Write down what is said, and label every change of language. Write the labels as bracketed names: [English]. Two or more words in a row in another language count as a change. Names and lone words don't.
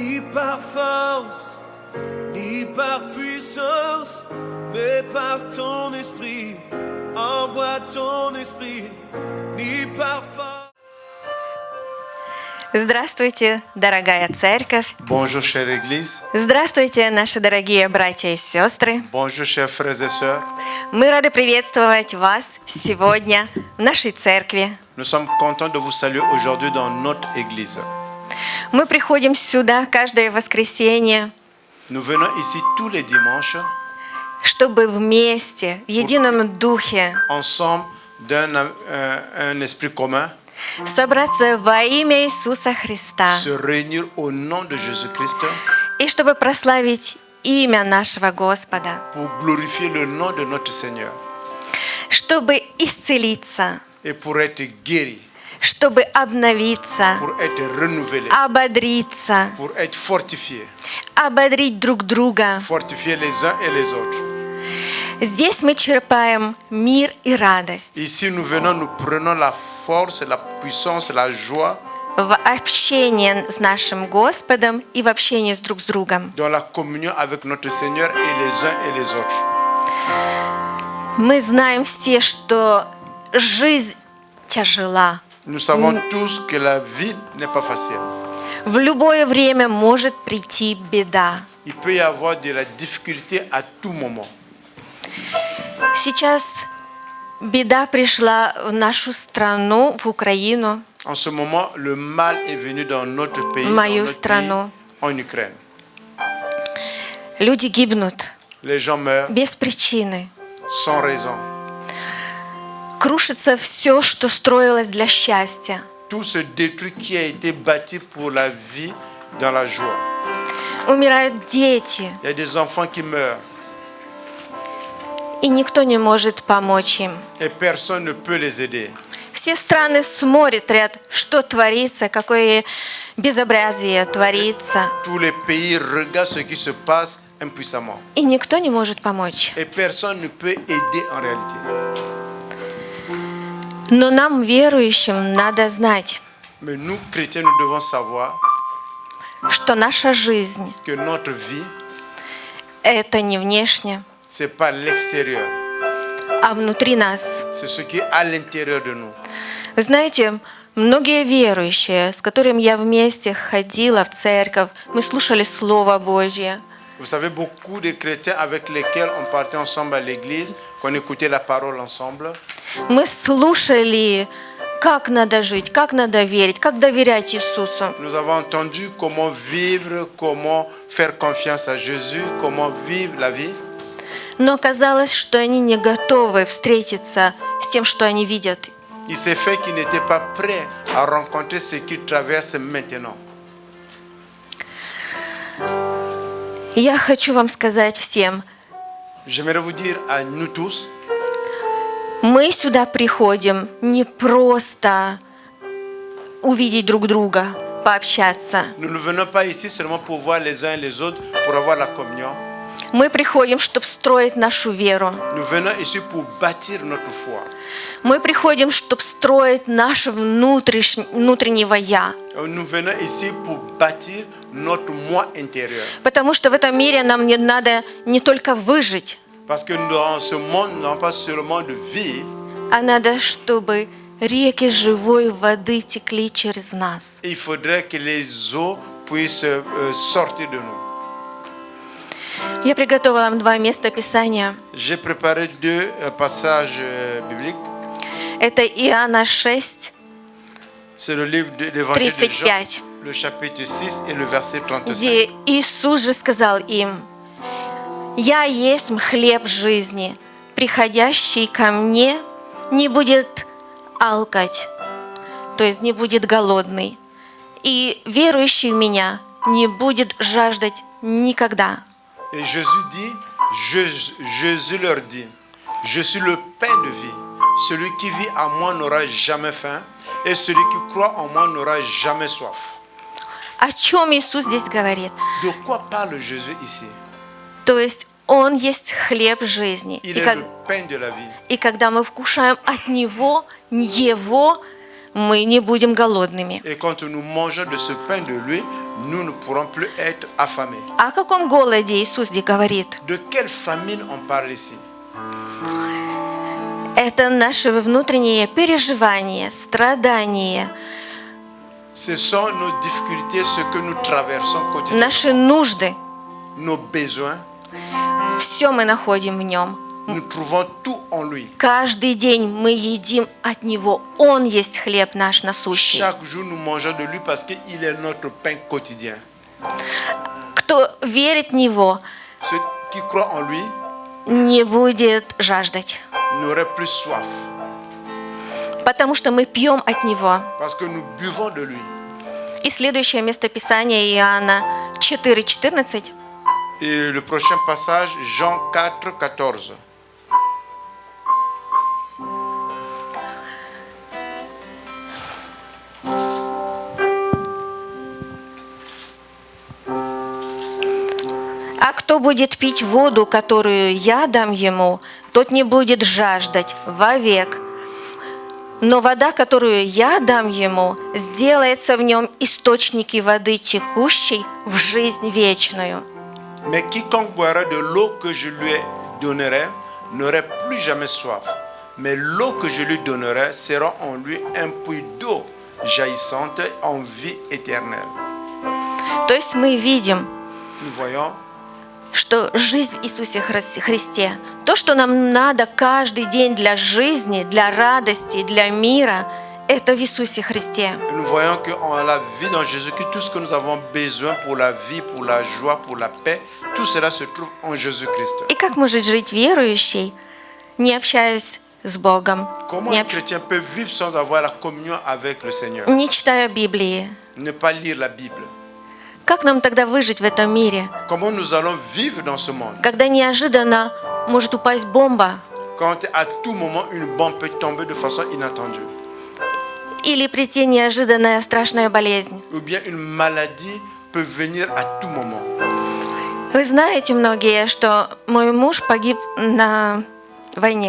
[French] par force, ni par puissance, mais par ton esprit. Envoie ton esprit, ni par force. [Russian] Здравствуйте, дорогая церковь! [French] Bonjour, chère Église. [Russian] Здравствуйте, наши дорогие братья и сестры! [French] Bonjour, chers frères et sœurs. [Russian] Мы рады приветствовать вас сегодня в нашей церкви. [French] Nous sommes contents de vous saluer aujourd'hui dans notre Église. [Russian] Мы приходим сюда каждое воскресенье, [French] Nous venons ici tous les dimanches, [Russian] чтобы вместе, в едином духе, [French] ensemble d'un un esprit commun, [Russian] собраться во имя Иисуса Христа, [French] se réunir au nom de Jésus-Christ [Russian] и чтобы прославить имя нашего Господа, [French] pour glorifier le nom de notre Seigneur [Russian] чтобы исцелиться, [French] et pour être guéri, [Russian] чтобы обновиться, [French] pour être renouvelé, [Russian] ободриться, [French] pour être fortifié, [Russian] ободрить друг друга. [French] fortifier les uns et les autres. [Russian] Здесь мы черпаем мир и радость [French] Ici, nous venons, nous prenons la force, la puissance, la joie [Russian] в общении с нашим Господом и в общении с друг с другом. [French] dans la communion avec notre Seigneur et les uns et les autres. [Russian] Мы знаем все, что жизнь тяжела. [French] Nous savons tous que la vie n'est pas facile. [Russian] В любое время может прийти беда. [French] Il peut y avoir de la difficulté à tout moment. [Russian] Сейчас беда пришла в нашу страну, в Украину, [French] En ce moment, le mal est venu dans notre pays, [Russian] мою страну. [French] en Ukraine. [Russian] Люди гибнут [French] Les gens meurent [Russian] без причины. [French] sans raison. [Russian] Крушится все, что строилось для счастья. [French] Tout se détruit qui a été bâti pour la vie dans la joie. [Russian] Умирают дети, [French] Il y a des enfants qui meurent [Russian] и никто не может помочь им. [French] et personne ne peut les aider. [Russian] Все страны смотрят, что творится, какое безобразие творится, [French] Tous les pays regardent ce qui se passe impuissamment. [Russian] и никто не может помочь. [French] Et personne ne peut aider en réalité. [Russian] Но нам, верующим, надо знать, [French] Mais nous, chrétiens, nous devons savoir [Russian] что наша жизнь [French] que notre vie, – [Russian] это не внешне, [French] ce n'est pas l'extérieur. [Russian] а внутри нас. [French] C'est ce qui est à l'intérieur de nous. [Russian] Вы знаете, многие верующие, с которыми я вместе ходила в церковь, мы слушали Слово Божье. [French] Vous savez, beaucoup de chrétiens avec lesquels on partait ensemble à l'église, qu'on écoutait la parole ensemble, [Russian] Мы слушали, как надо жить, как надо верить, как доверять Иисусу. [French] nous avons entendu comment vivre, comment faire confiance à Jésus, comment vivre la vie. [Russian] Но оказалось, что они не готовы встретиться с тем, что они видят. [French] Il s'est fait qu'ils n'étaient pas prêts à rencontrer ce qu'ils traversent maintenant. [Russian] Я хочу вам сказать всем, [French] J'aimerais vous dire à nous tous, [Russian] мы сюда приходим не просто увидеть друг друга, пообщаться. [French] nous ne venons pas ici seulement pour voir les uns et les autres, pour avoir la communion. [Russian] Мы приходим, чтобы строить нашу веру. [French] Nous venons ici pour bâtir notre foi. [Russian] Мы приходим, чтобы строить наше внутреннего «я». [French] Nous venons ici pour bâtir notre moi intérieur. [Russian] Потому что в этом мире нам не надо не только выжить, [French] Parce que dans ce monde, nous n'avons pas seulement de vivre, [Russian] а надо, чтобы реки живой воды текли через нас. [French] il faudrait que les eaux puissent sortir de nous. [Russian] Я приготовила вам два места Писания. [French] J'ai préparé deux passages bibliques. [Russian] Это Иоанна 6, [French] C'est le livre de l'Évangile de Jean, [Russian] 35, [French] le chapitre 6 et le verset 35. [Russian] где Иисус же сказал им: «Я есть хлеб жизни, приходящий ко мне не будет алкать, то есть не будет голодный, и верующий в меня не будет жаждать никогда». [French] Et Jésus dit, Jésus leur dit, je suis le pain de vie. Celui qui vit en moi n'aura jamais faim, et celui qui croit en moi n'aura jamais soif. [Russian] О чем Иисус здесь говорит? [French] De quoi parle Jésus ici? [Russian] То есть Он есть хлеб жизни. [French] Il est le pain de la vie. [Russian] И когда мы вкушаем от Него, Его, мы не будем голодными. [French] Et quand nous mangeons de ce pain de lui, nous ne pourrons plus être affamés. [Russian] О каком голоде Иисус здесь говорит? [French] De quelle famine on parle ici? [Russian] Это наши внутренние переживания, страдания, [French] Ce sont nos difficultés, ce que nous traversons quotidiennement, [Russian] наши нужды. [French] nos besoins. [Russian] Все мы находим в Нем. [French] Nous trouvons tout en lui. [Russian] Каждый день мы едим от Него. Он есть хлеб наш насущий. [French] Chaque jour, nous mangeons de lui parce qu'il est notre pain quotidien. [Russian] Кто верит в Него, [French] Ceux qui croient en lui [Russian] не будет жаждать. [French] n'auraient plus soif [Russian] Потому что мы пьем от Него. [French] parce que nous buvons de lui. [Russian] И следующее местописание Иоанна 4:14. [French] Et le prochain passage, Jean 4, 14. [Russian] А кто будет пить воду, которую я дам ему, тот не будет жаждать вовек. Но вода, которую я дам ему, сделается в нем источники воды, текущей в жизнь вечную. [French] Mais quiconque boira de l'eau que je lui donnerai n'aurait plus jamais soif. Mais l'eau que je lui donnerai sera en lui un puits d'eau jaillissante en vie éternelle. [Russian] То есть мы видим, [French] Nous voyons [Russian] что жизнь в Иисусе Христе, то, что нам надо каждый день для жизни, для радости, для мира, это в Иисусе Христе. [French] Nous voyons qu'en la vie dans Jésus-Christ, tout ce que nous avons besoin pour la vie, pour la joie, pour la paix, tout cela se trouve en Jésus-Christ. [Russian] И как может жить верующий, не общаясь с Богом, [French] Comment un chrétien peut vivre sans avoir la communion avec le Seigneur? [Russian] не читая Библии? [French] Ne pas lire la Bible. [Russian] Как нам тогда выжить в этом мире, [French] Comment nous allons vivre dans ce monde? [Russian] когда неожиданно может упасть бомба [French] Quand à tout moment une bombe peut tomber de façon inattendue, [Russian] или прийти неожиданная страшная болезнь? [French] ou bien une maladie peut venir à tout moment. [Russian] Вы знаете многие, что мой муж погиб на войне.